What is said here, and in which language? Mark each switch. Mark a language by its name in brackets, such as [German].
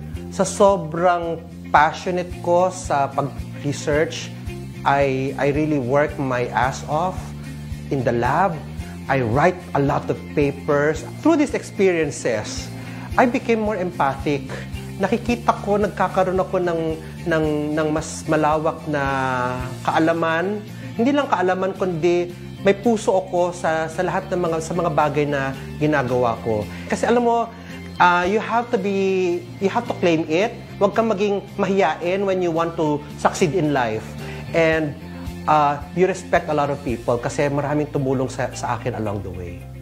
[Filipino] Sa sobrang passionate ko sa pag-research, [English] I really work my ass off in the lab. I write a lot of papers. Through these experiences, I became more empathic. [Filipino] Nakikita ko, nagkakaroon ako ng mas malawak na kaalaman. Hindi lang kaalaman, kundi may puso ako sa lahat ng mga bagay na ginagawa ko. Kasi alam mo, [English] you have to claim it. [Filipino] Huwag kang maging mahiyain [English] when you want to succeed in life. And you respect a lot of people [Filipino] kasi maraming tumulong sa akin [English] along the way.